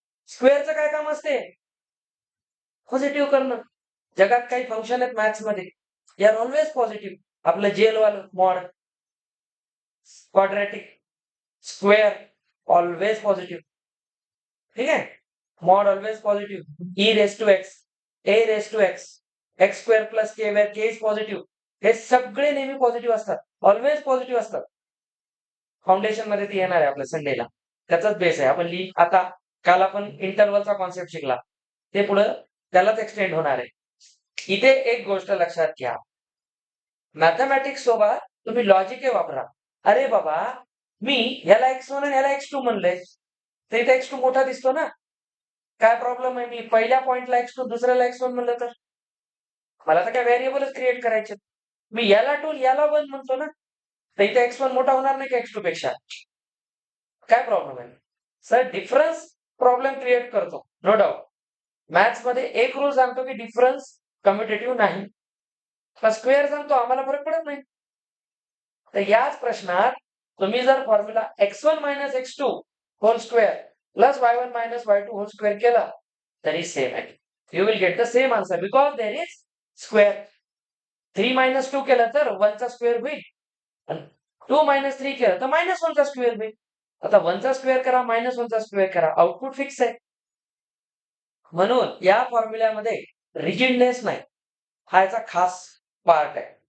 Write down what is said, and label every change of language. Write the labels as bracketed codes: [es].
[mr] स्क्वेअरचं काय काम असते? पॉझिटिव्ह करणं. जगात काही फंक्शन आहेत मॅथ्स मध्ये, यार ऑलवेज पॉझिटिव्ह. आपलं जेल वालं mod, quadratic, square always positive. ठीक आहे. Mod always positive. E raise to x, A raise to x, x square plus K wear K is positive. हे सगळे नेहमी पॉझिटिव्ह असतात, ऑलवेज पॉझिटिव्ह असतात. फाउंडेशन मध्ये ते येणार आहे आपल्या संडेला, त्याचाच बेस आहे. आपण आता काल आपण इंटरवलचा कॉन्सेप्ट शिकला, ते पुढं त्यालाच एक्सटेंड होणार आहे. इथे एक गोष्ट लक्षात घ्या, मॅथमॅटिक्स सोबत तुम्ही लॉजिक वापरा. अरे बाबा मी याला x1 आणि याला x2 म्हणलंय, तर इथे x2 मोठा दिसतो ना, काय प्रॉब्लेम आहे? मी पहिल्या पॉइंटला x2 दुसऱ्याला x1 म्हणलं तर मला तर काय व्हेरिएबलच क्रिएट करायचे. मी याला 2 याला 1 म्हणतो ना, तर इथे x1 मोठा होणार नाही का x2 पेक्षा? काय प्रॉब्लेम आहे? सर डिफरन्स प्रॉब्लेम क्रिएट करतो, नो डाऊट. मॅथ्स मध्ये एक रूल सांगतो की डिफरन्स कम्युटेटिव्ह नाही, स्क्वेअर सांगतो आम्हाला फरक पडत नाही. तर याच प्रश्नात तुम्ही जर formula x1 minus x2 hole square plus y1 minus y2 hole square केला तरी सेम आहे. [en] You will get the same answer because there is square. [mr] 3 minus 2 केलं तर 1 चा स्क्वेअर होईल, आणि 2 मायनस 3 केलं तर मायनस 1 चा स्क्वेअर होईल. आता 1 चा स्क्वेअर करा, मायनस 1 चा स्क्वेअर करा, आउटपुट फिक्स आहे. म्हणून या फॉर्म्युल्यामध्ये रिजिडनेस नाही, हा याचा खास पार्ट आहे.